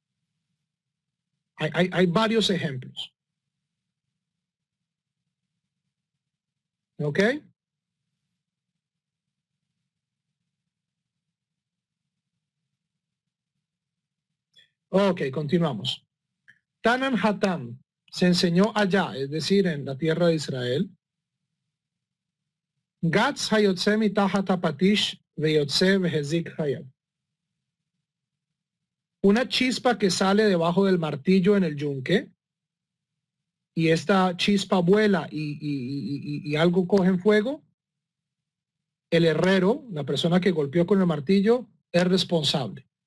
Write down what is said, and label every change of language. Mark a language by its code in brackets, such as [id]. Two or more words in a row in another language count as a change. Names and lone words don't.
[es] Hay varios ejemplos. ¿Ok? Ok, continuamos. [arc] תנן התם [es] se enseñó allá, es decir, en la tierra de Israel. [he] גץ היוצא מתחת הפטיש ויצא והזיק חייב. [es] Una chispa que sale debajo del martillo en el yunque, y esta chispa vuela y algo coge en fuego, el herrero, la persona que golpeó con el martillo, es responsable.